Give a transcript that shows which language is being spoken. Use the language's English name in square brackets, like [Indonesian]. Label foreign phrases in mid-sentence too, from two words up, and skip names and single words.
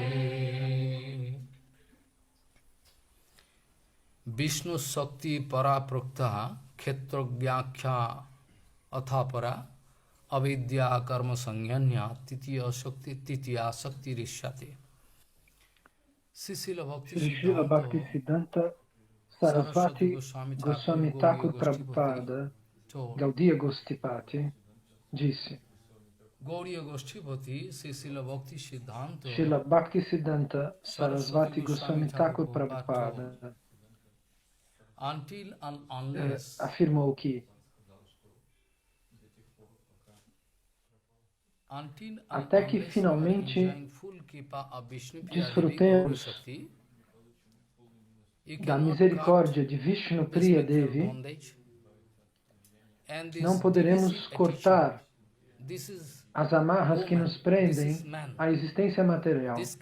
[Sanskrit] विष्णु शक्ति पराप्रोक्ता क्षेत्र व्याख्या तथापरा अविद्या कर्म संज्ञान्या तृतीया शक्ति रिष्यते. [Portuguese] Sri Srila Bhaktisiddhanta Sarasvati Goswami Thakur Prabhupada Gaudiya Gostipati disse: Srila Bhaktisiddhanta Sarasvati Goswami Thakur Prabhupada afirmou que até que finalmente desfrutemos da misericórdia de Vishnu Priya Devi, não poderemos cortar as amarras que nos prendem à existência material.